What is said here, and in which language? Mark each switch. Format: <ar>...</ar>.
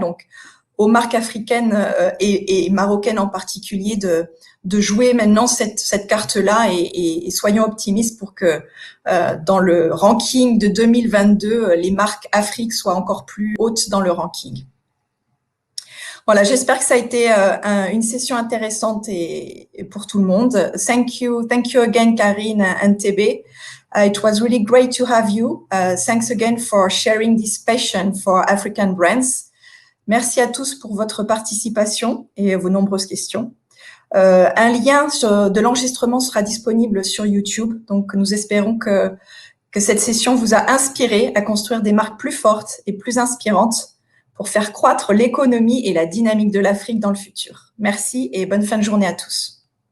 <fr>Donc, aux marques africaines et marocaines en particulier de jouer maintenant cette carte-là et soyons optimistes pour que dans le ranking de 2022, les marques Afrique soient encore plus hautes dans le ranking. Voilà, j'espère que ça a été une session intéressante et pour tout le monde.</fr> <en>Thank you again, Karine and Tebe. It was really great to have you. Thanks again for sharing this passion for African brands.</en> <fr>Merci à tous pour votre participation et vos nombreuses questions. Un lien de l'enregistrement sera disponible sur YouTube. Donc, nous espérons que cette session vous a inspiré à construire des marques plus fortes et plus inspirantes pour faire croître l'économie et la dynamique de l'Afrique dans le futur. Merci et bonne fin de journée à tous.</fr>